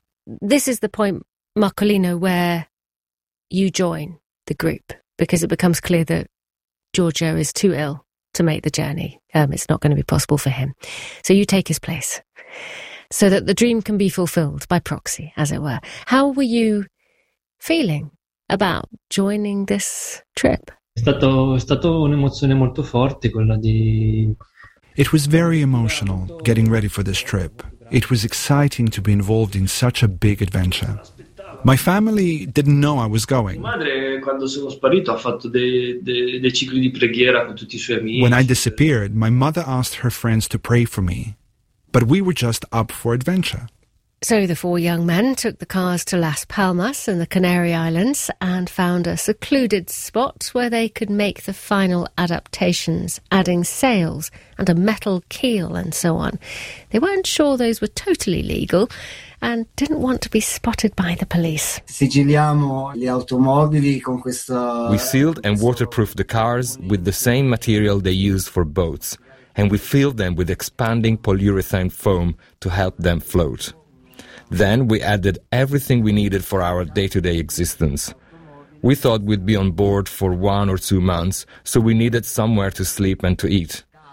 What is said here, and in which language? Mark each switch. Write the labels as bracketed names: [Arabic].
[English] This is the point, Marcolino, where you join the group, because it becomes clear that Giorgio is too ill to make the journey. It's not going to be possible for him. So you take his place so that the dream can be fulfilled by proxy, as it were. How were you feeling about joining this trip? [Italian] È stato un'emozione molto forte quella di... [English] It was very emotional getting ready for this trip. It was exciting to be involved in such a big adventure. My family didn't know I was going. When I disappeared, my mother asked her friends to pray for me. But we were just up for adventure. So the four young men took the cars to Las Palmas in the Canary Islands and found a secluded spot where they could make the final adaptations, adding sails and a metal keel and so on. They weren't sure those were totally legal and didn't want to be spotted by the police. [Italian] Sigilliamo gli automobili con questa... [English] We sealed and waterproofed the cars with the same material they used for boats, and we filled them with expanding polyurethane foam to help them float. Then we added everything we needed for our day-to-day existence. We thought we'd be on board for 1 or 2 months, so we needed somewhere to sleep and to eat.